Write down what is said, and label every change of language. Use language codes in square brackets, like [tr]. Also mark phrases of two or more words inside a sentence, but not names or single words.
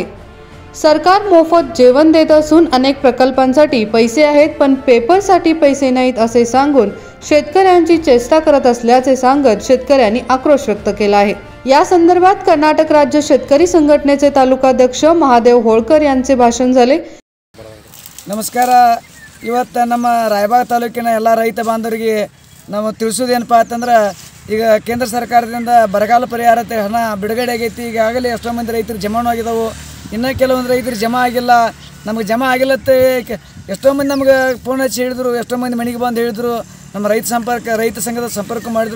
[mr] सरकार मोफत जेवण देत असून अनेक प्रकल्पांसाठी पैसे आहेत पण पेपरसाठी पैसे नाहीत असे सांगून शेतकऱ्यांची चेष्टा करत असल्याचे सांगत शेतकऱ्यांनी आक्रोश व्यक्त केला आहे। या संदर्भात कर्नाटक राज्य शेतकरी संघटनेचे तालुकाध्यक्ष महादेव होळकर यांचे भाषण झाले। [kn] ನಮಸ್ಕಾರ। ಇವತ್ತು ನಮ್ಮ ರಾಯಬಾಗ ತಾಲೂಕಿನ ಎಲ್ಲ ರೈತ ಬಾಂಧವರಿಗೆ ನಾವು ತಿಳಿಸೋದೇನಪ್ಪ ಅಂತಂದ್ರೆ ಈಗ ಕೇಂದ್ರ ಸರ್ಕಾರದಿಂದ ಬರಗಾಲ ಪರಿಹಾರ ಹಣ ಬಿಡುಗಡೆ ಆಗೈತಿ। ಈಗಾಗಲೇ ಎಷ್ಟೋ ಮಂದಿ ರೈತರು ಜಮಾನು ಆಗಿದಾವು, ಇನ್ನೂ ಕೆಲವೊಂದು ರೈತರು ಜಮಾ ಆಗಿಲ್ಲ। ನಮಗೆ ಜಮಾ ಆಗಿಲ್ಲತ್ತೆ ಎಷ್ಟೋ ಮಂದಿ ನಮಗೆ ಫೋನ್ ಹಚ್ಚಿ ಹೇಳಿದ್ರು, ಎಷ್ಟೋ ಮಂದಿ ಮನೆಗೆ ಬಂದು ಹೇಳಿದ್ರು, ನಮ್ಮ ರೈತ ಸಂಘದ ಸಂಪರ್ಕ ಮಾಡಿದ್ರು।